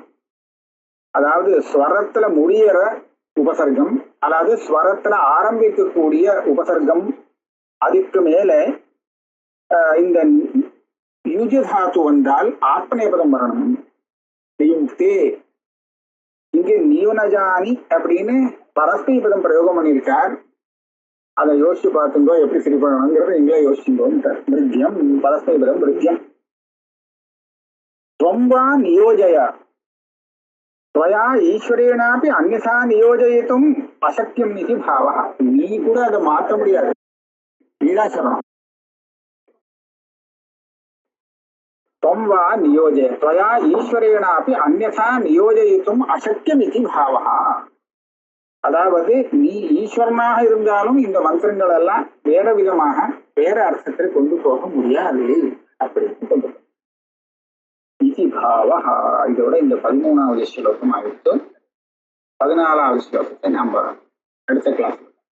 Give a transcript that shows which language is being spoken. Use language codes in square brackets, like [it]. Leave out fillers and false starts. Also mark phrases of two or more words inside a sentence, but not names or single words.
[ta] அதாவது ஸ்வரத்துல முடியற உபசர்க்கம், அதாவது ஸ்வரத்துல ஆரம்பிக்கக்கூடிய உபசர்க்கம், அதுக்கு மேல இந்த யுஜதாத்து வந்தால் ஆத்மநேபதம் வரணும். இங்க நியுனஜானி அப்படின்னு பரஸ்மீபதம் பிரயோகம் பண்ணியிருக்கார். அதை யோசிச்சு பார்த்துங்கோ, எப்படி சரி பண்ணணுங்கிறத இங்கே யோசிச்சுங்கோன்ட்டார். பிருத்தியம் பரஸ்மீபதம் பிருத்தியம். [sa] त्वं नियोजय त्वया ईश्वरेणापि अन्यथा नियोजयितुम् अशक्यम् इति भावः. [ta] நீ கூட அதை மாற்ற முடியாது. லீலாசரணம். [sa] त्वं वा नियोजय त्वया ईश्वरेणापि अन्यथा नियोजयितुम् अशक्यम् इति भावः. [ta] அதாவது நீ ஈஸ்வரனாக இருந்தாலும் இந்த மந்திரங்கள் எல்லாம் வேற விதமாக வேற அர்த்தத்தில் கொண்டு போக முடியாது அப்படின்னு கொண்டு இதோட இந்த 13வது ஸ்லோகம் ஆகிட்டு 14வது ஸ்லோகத்தை நம்ம அடுத்த கிளாஸ்